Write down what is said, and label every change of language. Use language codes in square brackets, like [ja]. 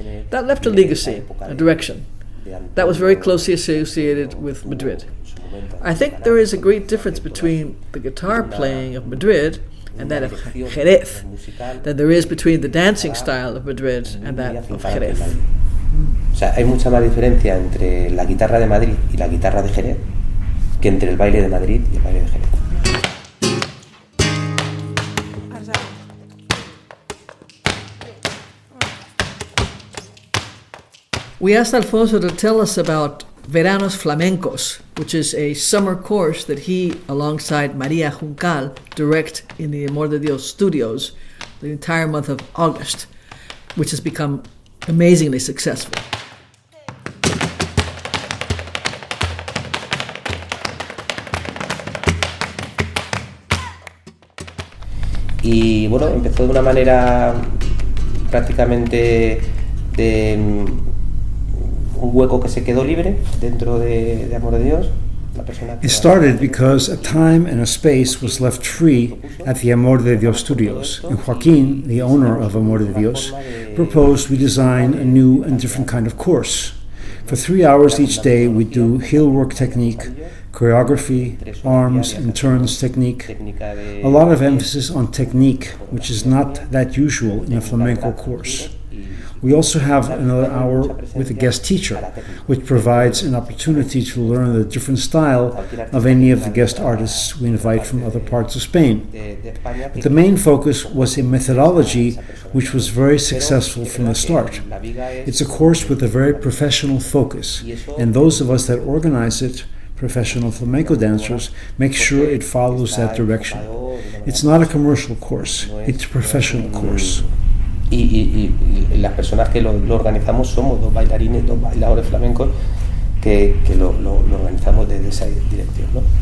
[en] That left a legacy, a direction, that was very closely associated with Madrid. I think there is a great difference between the guitar playing of Madrid and that of Jerez than there is between the dancing style of Madrid and that of Jerez. [es] O sea, hay mucha más diferencia entre la guitarra de Madrid y la guitarra de Jerez que entre el baile de Madrid y el baile de Jerez. [en] We asked Alfonso to tell us about Veranos Flamencos, which is a summer course that he, alongside Maria Juncal, direct in the Amor de Dios studios the entire month of August. which has become amazingly successful. [es] Y bueno, empezó de una manera prácticamente de un hueco que se quedó libre dentro de Amor de Dios. [en] It started because a time and a space was left free at the Amor de Dios studios, and Joaquin, the owner of Amor de Dios, proposed we design a new and different kind of course. For 3 hours each day we do heel work technique, choreography, arms and turns technique, a lot of emphasis on technique, which is not that usual in a flamenco course. We also have another hour with a guest teacher, which provides an opportunity to learn the different style of any of the guest artists we invite from other parts of Spain. But the main focus was in methodology, which was very successful from the start. It's a course with a very professional focus, and those of us that organize it, professional flamenco dancers, make sure it follows that direction. It's not a commercial course, it's a professional course. [es] Y las personas que lo organizamos somos dos bailarines, dos bailadores flamencos que lo organizamos desde esa dirección, ¿no?